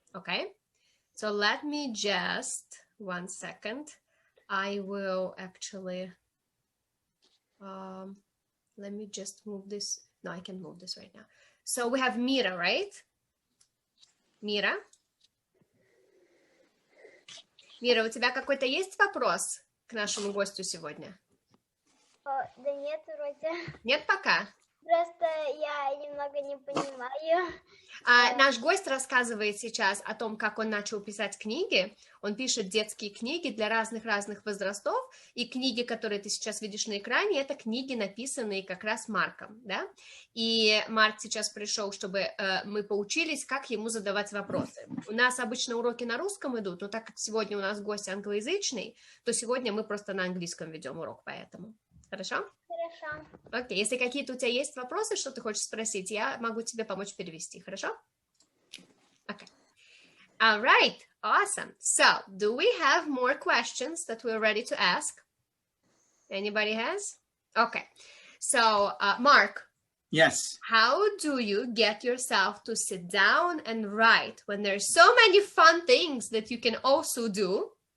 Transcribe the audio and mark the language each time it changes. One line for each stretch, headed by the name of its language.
English: Okay, so let me just 1 second. I will actually let me just move this. No, I can move this right now. So we have Mira, right?
Russian: Мира, у тебя какой-то есть вопрос к нашему гостю сегодня? Да нет, вроде. Нет пока? Просто я немного не понимаю. Наш гость рассказывает сейчас о том, как он начал писать книги. Он пишет детские книги для разных возрастов. И книги, которые ты сейчас видишь на экране, это книги, написанные как раз Марком. Да? И Марк сейчас пришел, чтобы мы поучились, как ему задавать вопросы. У нас обычно уроки на русском идут, но так как сегодня у нас гость англоязычный, то сегодня мы просто на английском ведем урок, поэтому. Хорошо? Хорошо. Окей, если какие-то у тебя есть вопросы, что ты хочешь спросить, я могу тебе помочь перевести, хорошо?
English: Okay. All right, awesome. So, do we have more questions that we're ready to ask? Anybody has? Okay. So, Mark. Yes. How do you get yourself to sit down and write when there's so many fun things that you can also do?